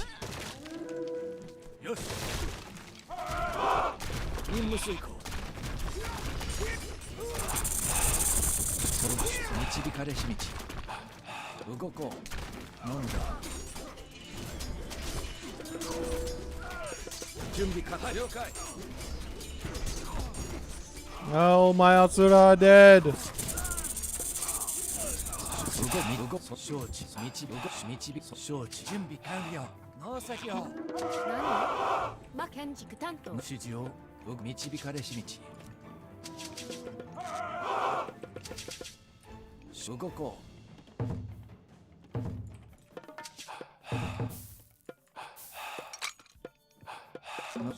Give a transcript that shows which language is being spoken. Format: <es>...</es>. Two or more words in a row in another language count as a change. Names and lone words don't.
<ja>よし。任務遂行。導かれし道。動こう。なんだ。準備完了。了解。</ja> <en>Oh, my Atsura are dead.</en> <ja>動こう。承知。承知。準備完了。農作業。何？建築担当。指示を導かれし道。動こう。</ja>